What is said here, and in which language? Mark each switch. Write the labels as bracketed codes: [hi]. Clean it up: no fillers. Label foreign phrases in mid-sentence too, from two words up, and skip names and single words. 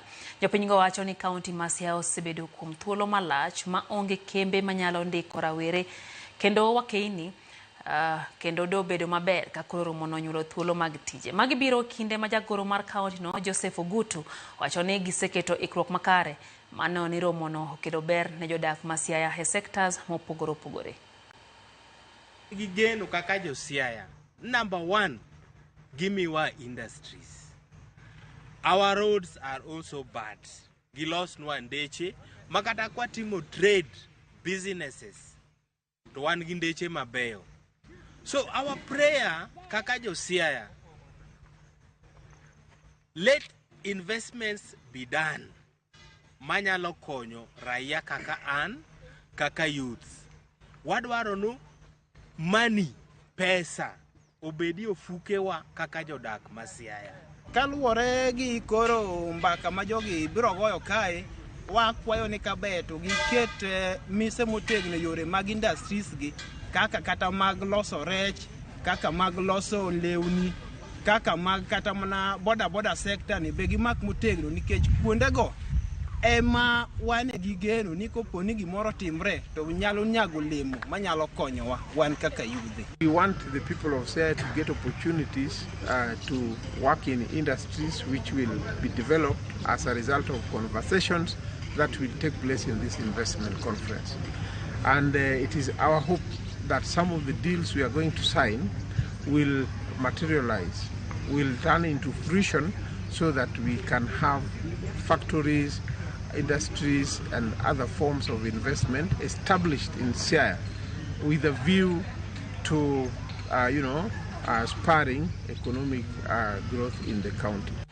[luo] Jopinygo wacho ni kaunti ma Siaya osebedo kuom thuolo malach ma onge kembe manyalo ndiko rawere kendo wakeini kendo do bedo maber ka koro romo nonyuolo thuolo mag tije. Magi biro kinde ma jagoro mar kaunti no Joseph Ogutu wacho ni giseketo ikruok makare mano ni romo no okelo ber ne jodak ma Siaya e sectors mopogore opogore. Gigeno kaka jo Siaya. [en] Number one, give me our industries. Our roads are also bad. [luo] Gilos nwa ndeche makata kwa timo [en] trade businesses [luo] to wan gi ndeche mabeyo. [en] So our prayer, [luo] kaka jo Siaya, [en] let investments be done. [luo] Manyalo konyo raia kaka an, kaka youths. Wadwaro no money, pesa, obedi ofukewa kaka jodak ma Siaya. Kaluwore gi koro mbaka ma jogi biro goyo kae, wakwayo ni kabeto giket mise motegno yore mag industries gi kaka kata mag loso rech, kaka mag loso lewni, kaka mag kata mana boda sector ni be gimak motegno nikech kuondego ema wan gi geno ni kopo ni gimoro timre to nyalo nyago lemo manyalo konyowa wan kaka youth. [en] We want the people of Siaya to get opportunities to work in industries which will be developed as a result of conversations that will take place in this investment conference. And it is our hope that some of the deals we are going to sign will materialize, will turn into fruition so that we can have factories, industries and other forms of investment established in Siaya with a view to spurring economic growth in the county.